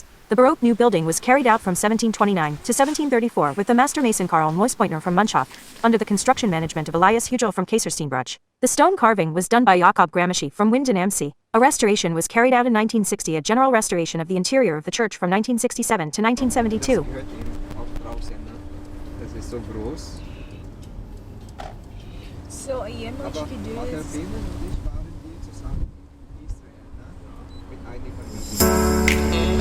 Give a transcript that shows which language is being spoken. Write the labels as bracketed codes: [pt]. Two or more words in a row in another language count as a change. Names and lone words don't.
[en] The Baroque new building was carried out from 1729 to 1734 with the master mason Karl Neuspointner from Munchhof, under the construction management of Elias Hugel from Kaisersteinbruch. The stone carving was done by Jakob Gramsci from Winden am See. A restoration was carried out in 1960, a general restoration of the interior of the church from 1967 to 1972. [de] Das ist so groß. So, [tl] ayan mga [de] Aber [tl] Chikiddos. [de] der Beben und ich waren wir zusammen in Israel, ne? Mit einigen